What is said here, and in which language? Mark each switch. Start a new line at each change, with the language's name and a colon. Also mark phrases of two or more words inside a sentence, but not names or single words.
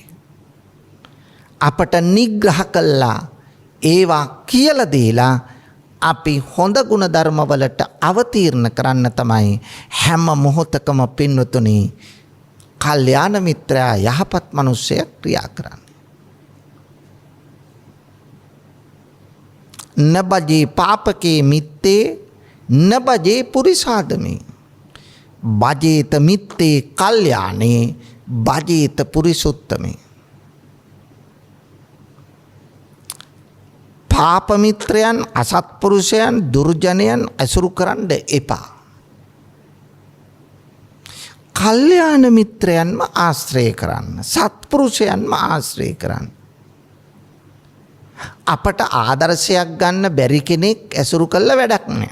Sinhala: අපට නිග්‍රහ කළා ඒවා කියලා දීලා අපි හොඳ ගුණ ධර්මවලට අවතීර්ණ කරන්න තමයි හැම මොහොතකම පින්වතුනි කල්යාණ මිත්‍රයා යහපත් මිනිසෙක් ක්‍රියා කරන්නේ.
Pali: නබජේ පාපකේ මිත්තේ නබජේ පුරිසාදමේ බජේත මිත්තේ කල්යාණේ බජේත පුරිසුත්තමේ.
Sinhala: පාපමිත්‍රයන් අසත්පුරුෂයන් දුර්ජනයන් ඇසුරු කරන්න එපා. කල්යාණ මිත්‍රයන්ම ආශ්‍රය කරන්න. සත්පුරුෂයන්ම ආශ්‍රය කරන්න. අපට ආදර්ශයක් ගන්න බැරි කෙනෙක් ඇසුරු කළ වැඩක් නෑ.